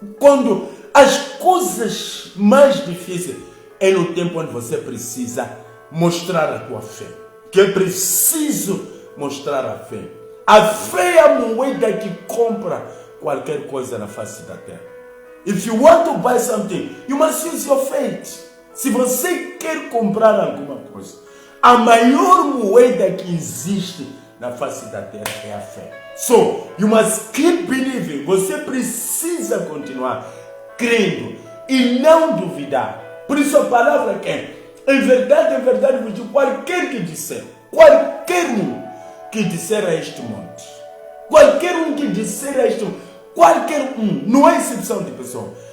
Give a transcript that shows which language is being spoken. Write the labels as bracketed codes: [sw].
[pt] Quando as coisas mais difíceis é no tempo onde você precisa mostrar a tua fé. Que é preciso mostrar a fé. A fé é a moeda que compra qualquer coisa na face da terra. [en] If you want to buy something, you must use your faith. [pt] Se você quer comprar alguma coisa, a maior moeda que existe na face da terra é a fé. [en] So, you must keep believing. [pt] Você precisa continuar crendo e não duvidar. Por isso a palavra que é, em verdade vos digo, qualquer um que disser a este monte, qualquer um que disser a este monte, qualquer um, não é exceção de pessoa.